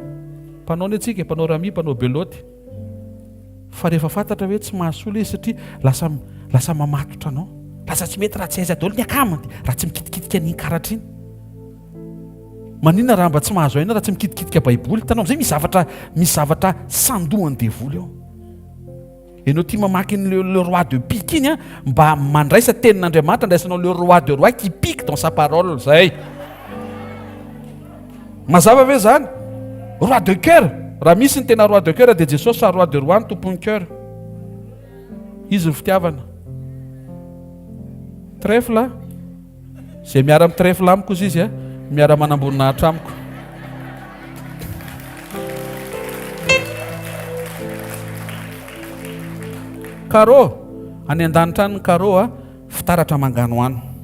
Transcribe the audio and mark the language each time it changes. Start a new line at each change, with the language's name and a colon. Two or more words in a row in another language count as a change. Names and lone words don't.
Malagasy: Mpanao ny atsika, mpanao rami, mpanao beloty. Fa rehefa fantatra hoe tsy mahasoa izy satria lasa mamatotra anao. Lasa tsy mety raha tsy aiza daholo ny akamany raha tsy mikitikitika an'iny karatra iny. Maninona raha mba tsy mahazo aina raha tsy mikitikitika baiboly. Tanao amin'izay misy zavatra sandohan'ny devoly ao. Ianao tia mamaky
French: le roi de pique
Malagasy: iny mba mandraisa tenin'Andriamanitra, andraisanao
French: le roi de roi qui pique dans sa parole
Malagasy: zay. Mazava ve zany?
French: Roi de cœur.
Malagasy: Raha misy ny tena
French: roi de cœur
Malagasy: dia Jesosy fa
French: roi de roi
Malagasy: ny tompon'ny cœur. Izy ny fitiavana. Trèfle zay miara amin'ny trèfle amiko izy izy miara manamboninahitra amiko. Carreau any an-danitra any ny carreau fitaratra mangano any.